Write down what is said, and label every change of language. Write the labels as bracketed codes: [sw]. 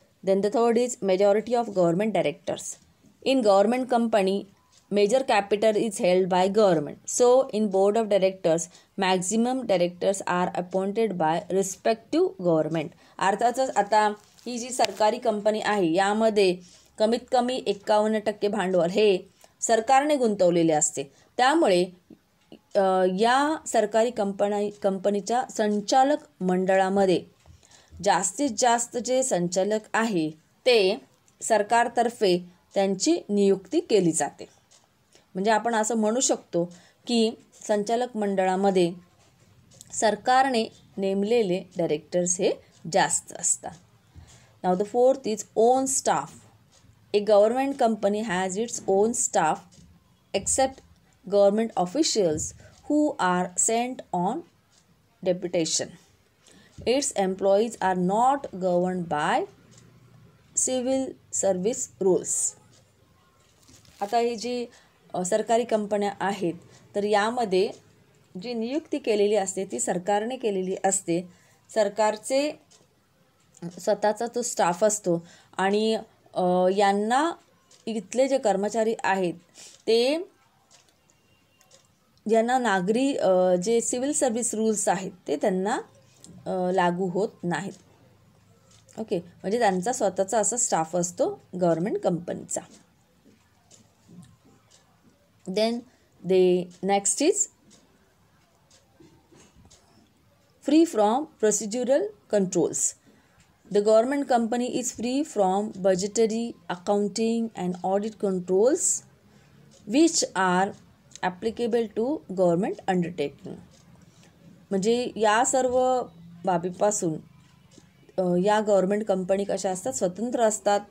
[en] Then the third is majority of government directors. In government company, major capital is held by government. So, in board of directors, maximum directors are appointed by respective government. [mr] अर्थातच आता ही जी सरकारी company आहे यामध्ये कमीत कमी 51% भांडवल हे सरकारने गुंतवलेले असते. त्यामुळे या सरकारी कंपनीच्या संचालक मंडळामध्ये जास्तीत जास्त जे संचालक आहे ते सरकारतर्फे त्यांची नियुक्ती केली जाते. म्हणजे आपण असं म्हणू शकतो की संचालक मंडळामध्ये सरकारने नेमलेले डायरेक्टर्स हे जास्त असतात. [en] Now the fourth is own staff. A government company has its own staff except government officials who are sent on deputation. Its employees are not governed by civil service rules. [mr] आता ही जी सरकारी कंपन्या आहेत तर यामध्ये जी नियुक्ती केलेली असते ती सरकारने केलेली असते. सरकारचे स्वतःचा तो स्टाफ असतो आणि यांना इथले जे कर्मचारी आहेत ते ज्यांना नागरी जे सिव्हिल सर्व्हिस रूल्स आहेत ते त्यांना लागू होत नाहीत. ओके. म्हणजे त्यांचा स्वतःचा असा स्टाफ असतो गव्हर्नमेंट कंपनीचा. [en] Then next is free from procedural controls. The government company is free from budgetary, accounting and audit controls which are applicable to government undertaking. [mr] म्हणजे या सर्व बाबीपासून या गव्हर्मेंट कंपनी कशा असतात स्वतंत्र असतात.